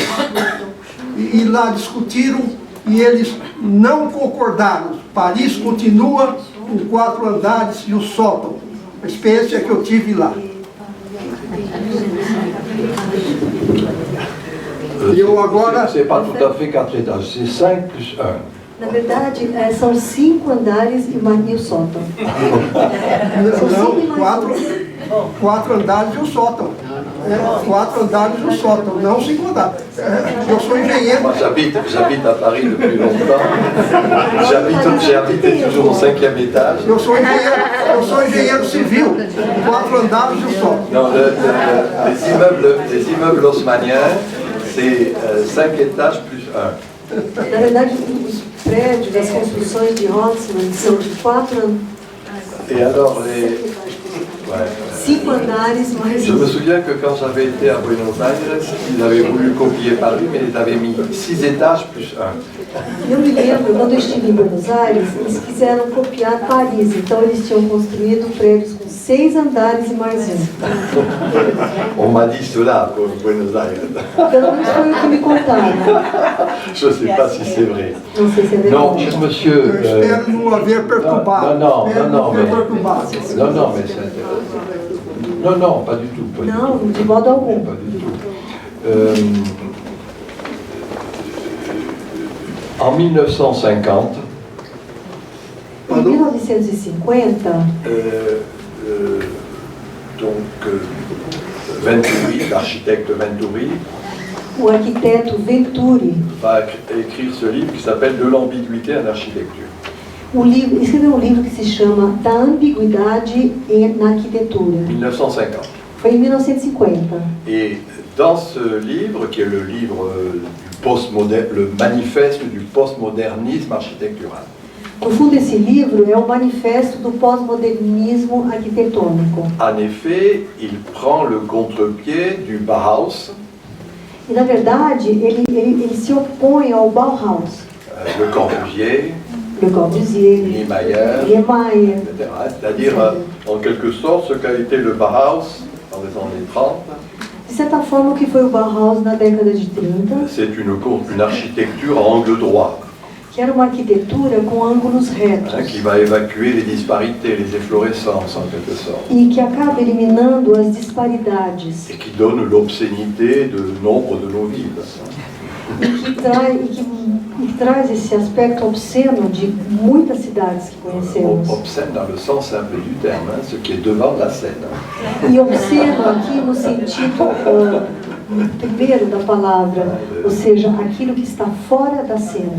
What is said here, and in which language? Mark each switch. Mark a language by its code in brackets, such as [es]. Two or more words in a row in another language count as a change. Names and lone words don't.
[pt] E lá discutiram e eles não concordaram. Paris continua com 4 andares e o sótão. A experiência que eu tive lá. Eu agora... [fr] c'est pas tout à fait 4 étages, c'est 5 plus 1. [pt] Na verdade, são 5 andares e o sótão. Não, 4 andares e o sótão. 4 andares e o sótão, não 5 andares. Eu sou engenheiro. [fr] Moi, j'habite à Paris depuis longtemps. J'ai habité toujours au 5e étage. [pt] Eu sou engenheiro civil. 4 andares e o sótão. [fr] Non, les immeubles haussmanniens, c'est 5 étages plus 1. [pt] Na verdade, os prédios, as construções de Haussmann são de 4 andares. [fr] Et alors, [pt] 5 andares mais... [fr] Je me souviens que quand j'avais été à Buenos Aires, ils avaient voulu copier Paris, mais ils avaient mis 6 étages plus 1. [pt] Eu me lembro, quando eu estive em Buenos Aires, eles quiseram copiar Paris, então eles tinham construído prédios com 6 andares e mais 1. [fr] On m'a dit cela pour Buenos Aires. [pt] Pelo menos foi o que me contaram. [fr] Je ne sais pas si c'est vrai. [pt] Não sei se é [fr] Non, [pt] verdade. [fr] cher monsieur. [pt] Eu espero não haver perturbado. [fr] Non, [pt] Espero não haver [fr] mais. [pt] perturbado. [fr] Non, mais c'est intéressant. Non, pas du tout. Pas du [pt] Não, [fr] tout. [pt] de modo algum. [fr] Pas du tout. En 1950, [pt] Em 1950, [fr] Venturi, l'architecte Venturi, [pt] o arquiteto Venturi [fr] va écrire ce livre qui s'appelle De l'ambiguïté en architecture. [pt] escreveu um livro que se chama Da Ambiguidade na Arquitetura. 1950. Foi em 1950. [fr] Et dans ce livre, qui est le livre du postmoderne, le manifeste du postmodernisme architectural, [pt] No fundo, esse livro é o manifesto do pós-modernismo arquitetônico. [fr] en effet, il prend le contre-pied du Bauhaus, [pt] E, na verdade, ele se opõe ao Bauhaus. [fr] Le Corbusier, [pt] Le Corbusier, [fr] Niemeyer, [pt] Niemeyer. [fr] etc. C'est-à-dire, en quelque sorte, ce qu'a été le Bauhaus dans les années 30, [pt] De certa forma, o que foi o Bauhaus na década de 30, [fr] c'est une architecture à angle droit, [pt] que era uma arquitetura com ângulos retos, [fr] qui va évacuer les disparités, les efflorescences en quelque sorte, [pt] e que acaba eliminando as disparidades, [fr] et qui donne l'obscénité de nombre de nos villes. [pt] e que traz esse aspecto obsceno de muitas cidades que conhecemos. [fr] Obscène dans le sens simple du terme, ce qui est devant la scène. [pt] E obsceno aqui no sentido primeiro da palavra, ou seja, aquilo que está fora da cena.